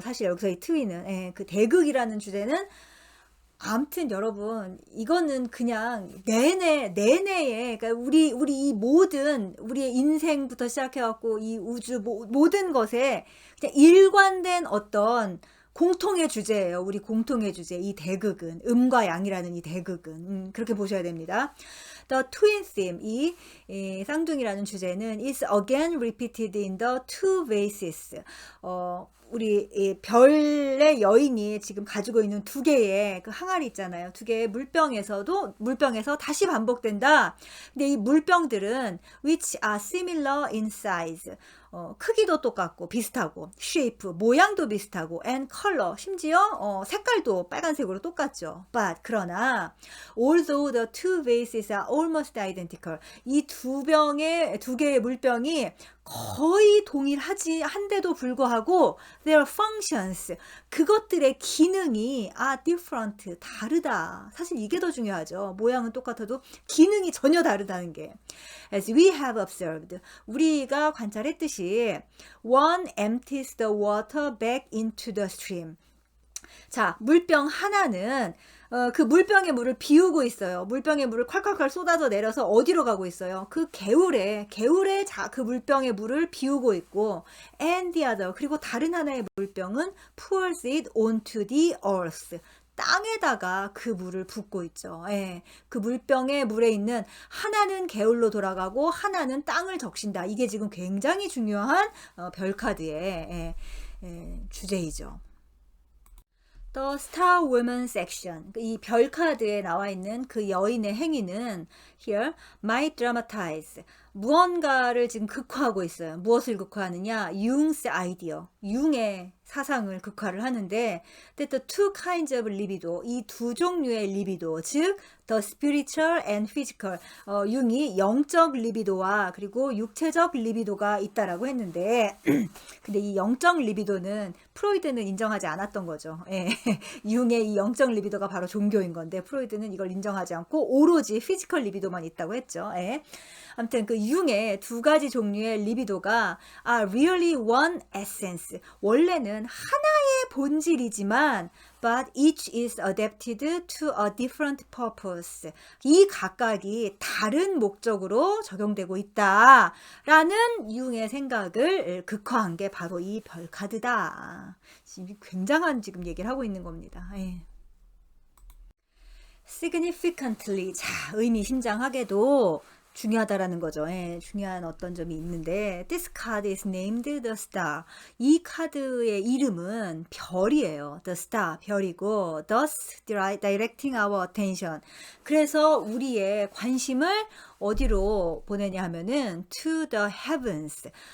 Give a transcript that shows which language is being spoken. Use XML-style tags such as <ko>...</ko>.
<ko>사실 여기서 이 트윈은 그 대극이라는 주제는, 아무튼 여러분, 이거는 그냥 내내에, 그러니까 우리 이 모든 우리의 인생부터 시작해갖고 이 우주 모든 것에 그냥 일관된 어떤 공통의 주제예요. 우리 공통의 주제, 이 대극은, 음과 양이라는 이 대극은. 그렇게 보셔야 됩니다.</ko> <en>The twin theme,</en> <ko>이 쌍둥이라는 주제는</ko> <en>is again repeated in the two vases.</en> <ko>우리 이 별의 여인이 지금 가지고 있는 두 개의 그 항아리 있잖아요. 두 개의 물병에서 다시 반복된다. 근데 이 물병들은</ko> <en>which are similar in size.</en> <ko>크기도 똑같고 비슷하고 shape 모양도 비슷하고</ko> <en>and color</en> <ko>심지어 색깔도 빨간색으로 똑같죠. But 그러나</ko> <en>although the two vases are almost identical</en> <ko>이 두 개의 물병이 거의 동일하지 한데도 불구하고</ko> <en>their functions</en> <ko>그것들의 기능이</ko> <en>are different</en> <ko>다르다. 사실 이게 더 중요하죠. 모양은 똑같아도 기능이 전혀 다르다는 게.</ko> <en>As we have observed</en> <ko>우리가 관찰했듯이</ko> <en>one empties the water back into the stream.</en> <ko>자, 물병 하나는 그 물병의 물을 비우고 있어요. 물병의 물을 콸콸콸 쏟아져 내려서 어디로 가고 있어요? 그 개울에 그 물병의 물을 비우고 있고</ko> <en>and the other</en> <ko>그리고 다른 하나의 물병은</ko> <en>pours it onto the earth.</en> <ko>땅에다가 그 물을 붓고 있죠. 예, 그 물병의 물에 있는 하나는 개울로 돌아가고 하나는 땅을 적신다. 이게 지금 굉장히 중요한 별카드의 주제이죠.</ko> <en>The Star Woman section.</en> <ko>이 별카드에 나와 있는 그 여인의 행위는</ko> <en>here might dramatize.</en> <ko>무언가를 지금 극화하고 있어요. 무엇을 극화하느냐? 융's idea. 융의 사상을 극화를 하는데</ko> <en>that the two kinds of libido.</en> <ko>이 두 종류의 리비도.</ko> <en>즉 the spiritual and physical.</en> <ko>융이 영적 리비도와 그리고 육체적 리비도가 있다라고 했는데 근데 이 영적 리비도는 프로이드는 인정하지 않았던 거죠. 예. 융의 이 영적 리비도가 바로 종교인 건데 프로이드는 이걸 인정하지 않고 오로지 피지컬 리비도만 있다고 했죠. 예. 아무튼 그 융의 두 가지 종류의 리비도가</ko> <en>are really one essence.</en> <ko>원래는 하나의 본질이지만</ko> <en>but each is adapted to a different purpose.</en> <ko>이 각각이 다른 목적으로 적용되고 있다라는 융의 생각을 극화한 게 바로 이 별카드다. 지금 굉장한 지금 얘기를 하고 있는 겁니다. 예.</ko> <en>significantly.</en> <ko>자, 의미심장하게도 중요하다라는 거죠. 예, 중요한 어떤 점이 있는데</ko> <en>this card is named the star.</en> <ko>이 카드의 이름은 별이에요.</ko> <en>the star,</en> <ko>별이고</ko> <en>thus directing our attention.</en> <ko>그래서 우리의 관심을 어디로 보내냐 하면은</ko> <en>to the heavens.</en>